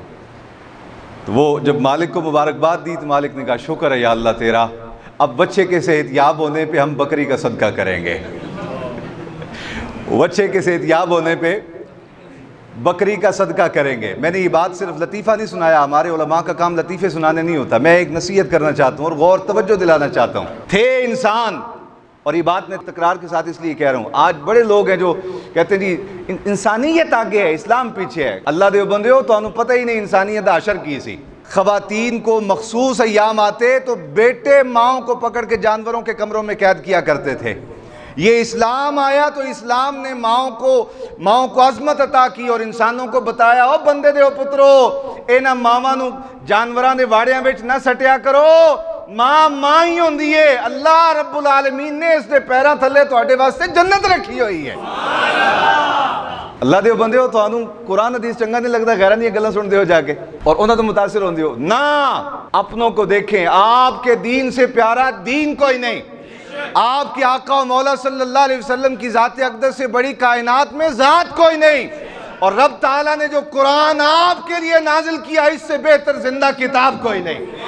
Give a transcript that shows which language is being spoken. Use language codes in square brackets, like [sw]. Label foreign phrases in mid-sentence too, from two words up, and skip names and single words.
[ur] تو وہ جب مالک کو مبارکباد دی تو مالک نے کہا شکر ہے یا اللہ تیرا، اب بچے کے صحتیاب ہونے پہ ہم بکری کا صدقہ کریں گے. بچے کے صحتیاب ہونے پہ بکری کا صدقہ کریں گے. میں نے یہ بات صرف لطیفہ نہیں سنایا، ہمارے علما کا کام لطیفے سنانے نہیں ہوتا. میں ایک نصیحت کرنا چاہتا ہوں اور غور توجہ دلانا چاہتا ہوں. تھے انسان اور یہ بات میں تکرار کے ساتھ اس لیے کہہ رہا ہوں، آج بڑے لوگ ہیں جو کہتے ہیں جی انسانیت آگے ہے، اسلام پیچھے ہے۔ [pa] اللہ دے بندیو [ur] تو انہوں پتہ ہی نہیں انسانیت عشر کی سی۔ خواتین کو مخصوص ایام آتے تو بیٹے ماؤں کو پکڑ کے جانوروں کے کمروں میں قید کیا کرتے تھے۔ یہ اسلام آیا تو اسلام نے ماؤں کو عظمت عطا کی اور انسانوں کو بتایا، [pa] او بندے دے او پترو اینا ماواں نو جانوراں دے واڑیاں وچ نہ سٹیا کرو، ماں ہی ہوندی ہے۔ [ar] اللہ رب العالمین [pa] نے اس دے پیراں تھلے تواڈے واسطے جنت رکھی ہوئی ہے۔ اللہ دے بندے ہو تانوں قرآن حدیث چنگا نہیں لگتا، غیراں دی گلاں سن دے ہو جا کے اور انہاں تو متاثر ہوندے ہو نا۔ [ur] اپنوں کو دیکھیں، آپ کے دین سے پیارا دین کوئی نہیں۔ آپ کے آقا و مولا [ar] صلی اللہ علیہ وسلم [ur] کی ذات اقدس سے بڑی کائنات میں ذات کوئی نہیں، اور رب تعالیٰ نے جو قرآن آپ کے لیے نازل کیا اس سے بہتر زندہ کتاب کوئی نہیں۔